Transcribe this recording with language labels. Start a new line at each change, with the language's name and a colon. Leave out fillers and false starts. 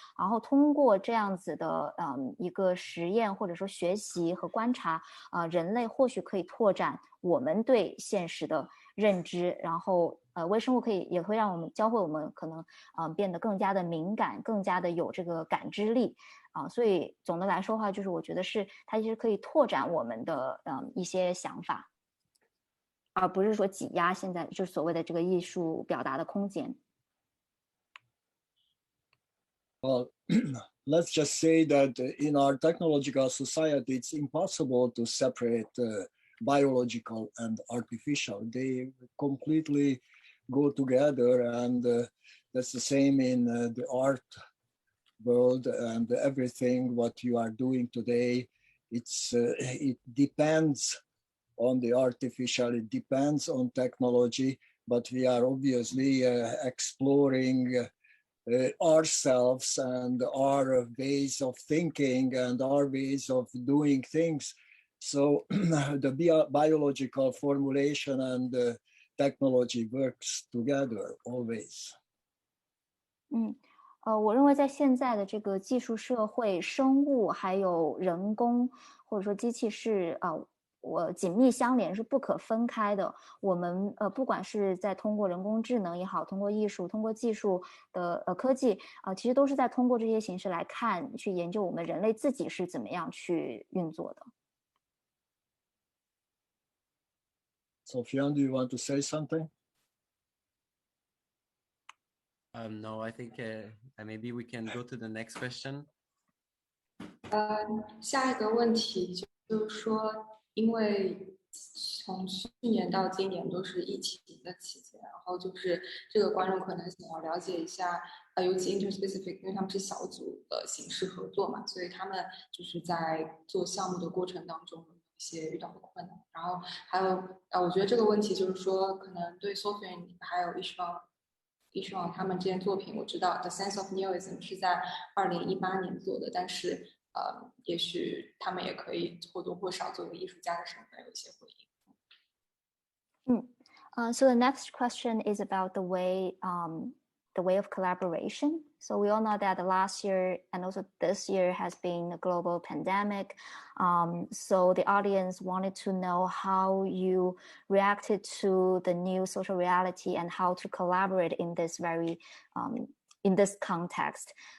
Chinese: 然后通过这样子的一个实验或者说学习和观察，人类或许可以拓展我们对现实的认知，然后微生物也会让我们教会我们可能变得更加的敏感，更加的有这个感知力。所以总的来说的话，就是我觉得是它其实可以拓展我们的一些想法，而不是说挤压现在就是所谓的这个艺术表达的空间。
English: Well, let's just say that in our technological society, it's impossible to separate biological and artificial. They completely go together, and that's the same in the art world and everything what you are doing today. It depends on the artificial, it depends on technology, but we are obviously exploring ourselves and our ways of thinking and our ways of doing things. So the biological formulation and technology works together always.
Chinese: 我认为在现在的这个技术社会，生物还有人工或者说机器是紧密相连，是不可分开的。我们不管是在通过人工智能也好，通过艺术，通过技术的科技其实都是在通过这些形式来看，去研究我们人类自己是怎么样去运作的。
English: Sofian, do you want to say something? No, I think maybe we can go to the next question.
Chinese: 下一个问题就是说，因为从去年到今年都是疫情的期间，然后就是这个观众可能想要了解一下，尤其 Interspecifics， 因为他们是小组的形式合作嘛，所以他们就是在做项目的过程当中有一些遇到的困难。然后还有我觉得这个问题就是说，可能对 Sofian 还有Istvan他们这件作品，我知道 The Sense of Neoism 是在2018年做的，但是也许他们也可以或多或少作为艺术家的身份有一些回应。
English: So the next question is about the way of collaboration. So we all know that the last year and also this year has been a global pandemic. So the audience wanted to know how you reacted to the new social reality and how to collaborate in this in this context.